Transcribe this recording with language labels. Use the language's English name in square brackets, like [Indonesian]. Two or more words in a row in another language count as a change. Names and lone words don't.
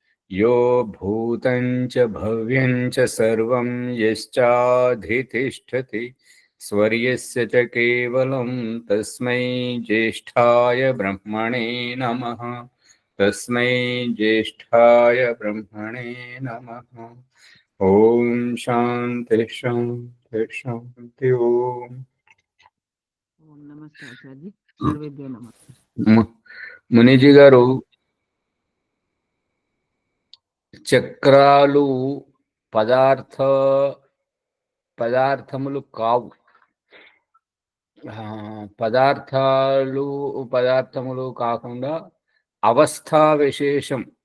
[Sanskrit] यो भूतं च भव्यं च सर्वं यश्चाधितिष्ठति स्वर्यस्य च केवलं तस्मै ज्येष्ठाय ब्रह्मणे नमः। तस्मै ज्येष्ठाय ब्रह्मणे नमः। ओम शांति शांति शांति। ओम [Hindi] नमस्ते आचार्य जी, [Sanskrit] सर्वेभ्यो नमः। [Telugu] మునిజీ గారు, చక్రాలు పదార్థములు కావు. పదార్థములు కాకుండా అవస్థా విశేషం.